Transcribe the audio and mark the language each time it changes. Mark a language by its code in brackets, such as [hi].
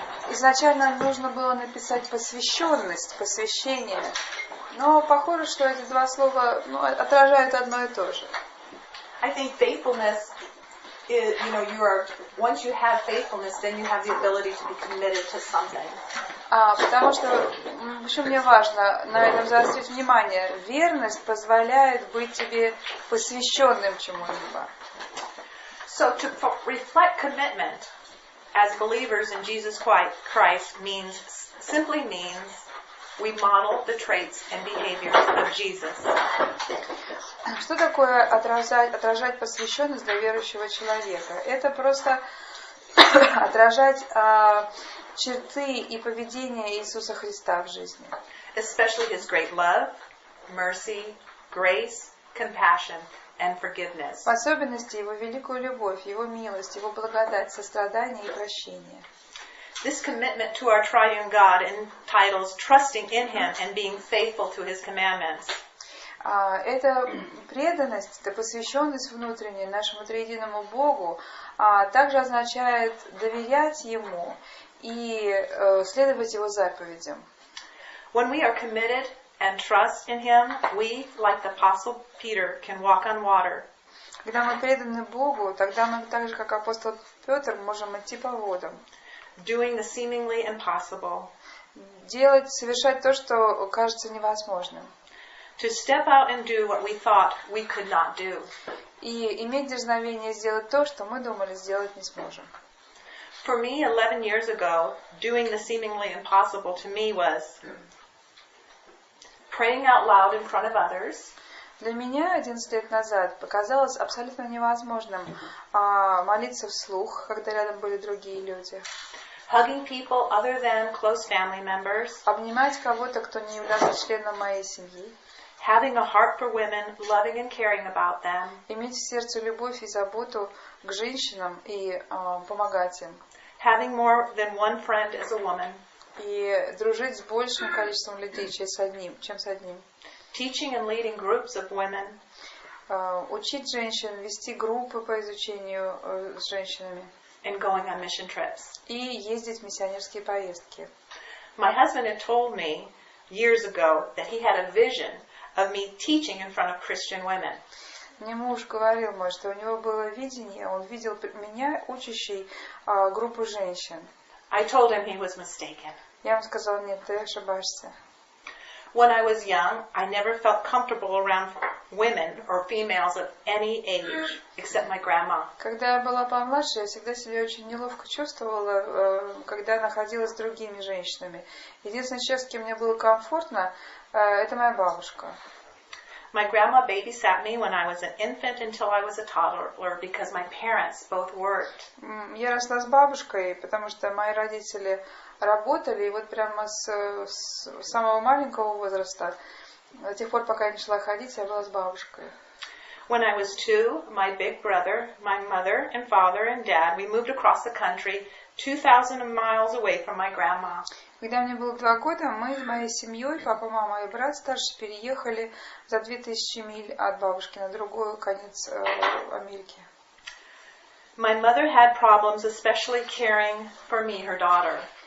[ru] Изначально нужно было написать посвященность, посвящение, но похоже, что эти два слова отражают одно и то же. [en] I think faithfulness is, once you have faithfulness, then you have the ability to be committed to something. [ru] Потому что, еще мне важно на этом заострить внимание, верность позволяет быть тебе посвященным чему-либо. [en] So to reflect commitment as believers in Jesus Christ simply means we model the traits and behaviors of Jesus. [ru] Что такое отражать посвященность для верующего человека? Это просто отражать черты и поведение Иисуса Христа в жизни. [en] Especially His great love, mercy, grace, compassion, and forgiveness. [ru] В особенности Его великую любовь, Его милость, Его благодать, сострадание и прощение. [en] This commitment to our triune God entitles trusting in Him and being faithful to His commandments. [ru] Эта преданность, эта посвященность внутренняя нашему триединому Богу также означает доверять Ему и следовать Его заповедям. [en] When we are committed and trust in Him, we, like the Apostle Peter, can walk on water. [ru] Когда мы преданы Богу, тогда мы так же, как апостол Петр, можем идти по водам. [en] Doing the seemingly impossible. [ru] Совершать то, что кажется невозможным. [en] To step out and do what we thought we could not do. [ru] И иметь дерзновение сделать то, что мы думали сделать не сможем. [en] For me, 11 years ago, doing the seemingly impossible to me was praying out loud in front of others. [ru] Для меня 11 лет назад показалось абсолютно невозможным молиться вслух, когда рядом были другие люди. [en] Hugging people other than close family members. [ru] Обнимать кого-то, кто не является членом моей семьи. [en] Having a heart for women, loving and caring about them. [ru] Иметь в сердце любовь и заботу к женщинам и помогать им. [en] Having more than one friend as a woman. [ru] И дружить с большим количеством людей, чем с одним. [en] Teaching and leading groups of women. [ru] Учить женщин, вести группы по изучению с женщинами. [en] And going on mission trips. [ru] И ездить в миссионерские поездки. [en] My husband had told me years ago that he had a vision of me teaching in front of Christian women. [ru] Мне муж говорил, что у него было видение, он видел меня, учащей группу женщин. [en] I told him he was mistaken. [ru] Я ему сказала, нет, ты ошибаешься. [en] When I was young, I never felt comfortable around women or females of any age, except my grandma. [ru] Когда я была помладше, я всегда себя очень неловко чувствовала, когда находилась с другими женщинами. Единственный человек, с кем мне было комфортно, это моя бабушка. [en] My grandma babysat me when I was an infant until I was a toddler because my parents both worked. [ru] Я росла с бабушкой, потому что мои родители работали, и вот прямо с самого маленького возраста, до тех пор, пока я начала ходить, я была с бабушкой. [en] When I was 2, my big brother, my mother and father and dad, we moved across the country 2,000 miles away from my grandma. [ru] Когда мне было 2 года, мы с моей семьей, папа, мама и брат старший, переехали за 2000 миль от бабушки на другой конец Америки. [en] My mother had problems, especially caring for me, her daughter.